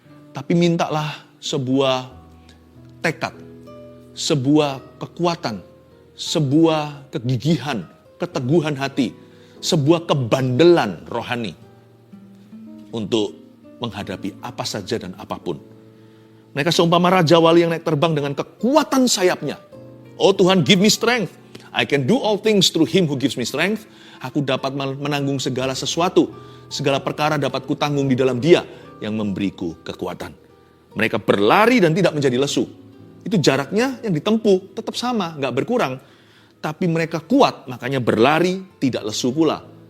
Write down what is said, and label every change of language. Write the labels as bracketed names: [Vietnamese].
[Indonesian] Tapi mintalah sebuah tekad, sebuah kekuatan, sebuah kegigihan, keteguhan hati, sebuah kebandelan rohani untuk menghadapi apa saja dan apapun. Mereka seumpama Raja Wali yang naik terbang dengan kekuatan sayapnya. Oh Tuhan, [English] give me strength. I can do all things through Him who gives me strength. [Indonesian] Aku dapat menanggung segala sesuatu. Segala perkara dapat kutanggung di dalam Dia yang memberiku kekuatan. Mereka berlari dan tidak menjadi lesu. Itu jaraknya yang ditempuh tetap sama, nggak berkurang. Tapi mereka kuat, makanya berlari tidak lesu pula.